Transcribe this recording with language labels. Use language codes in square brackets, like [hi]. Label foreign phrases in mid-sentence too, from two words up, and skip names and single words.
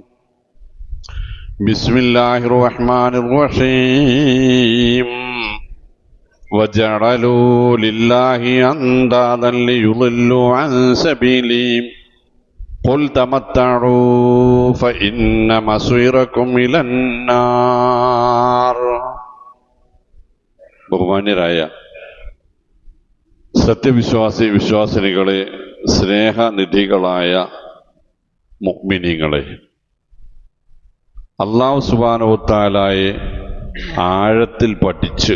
[ar] بسم الله الرحمن الرحيم وجعلوا لله أندادا ليضلوا عن سبيله قل تمتعوا فإن مصيركم إلى النار. [ml] ബഹുമാന്യരായ സത്യവിശ്വാസി വിശ്വാസിനികളെ, സ്നേഹനിധികളായ മുഅ്മിനീങ്ങളെ, [ar] الله سبحانه وتعالى [ml] ആഴത്തിൽ പഠിച്ച്